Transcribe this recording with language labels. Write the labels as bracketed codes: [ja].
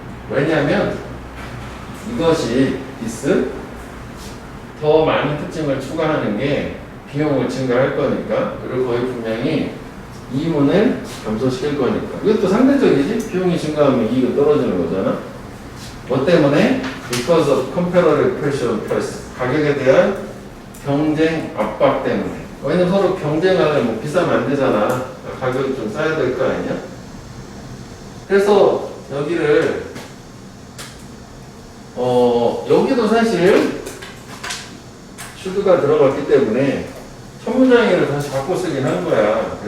[ko] 왜냐하면 이것이 더 많은 특징을 추가하는 게 비용을 증가할 거니까, 그리고 거의 분명히 이윤을 감소시킬 거니까. 이것도 상대적이지? 비용이 증가하면 이익이 떨어지는 거잖아. 뭐 때문에? [en] Because of comparative pressure on price. [ko] 가격에 대한 경쟁 압박 때문에. 왜냐면 서로 경쟁하면 뭐 비싸면 안 되잖아. 가격이 좀 싸야 될 거 아니야? 그래서 여기를 여기도 사실 슈드가 들어갔기 때문에 첫 문장을 다시 바꿔 쓰긴 한 거야.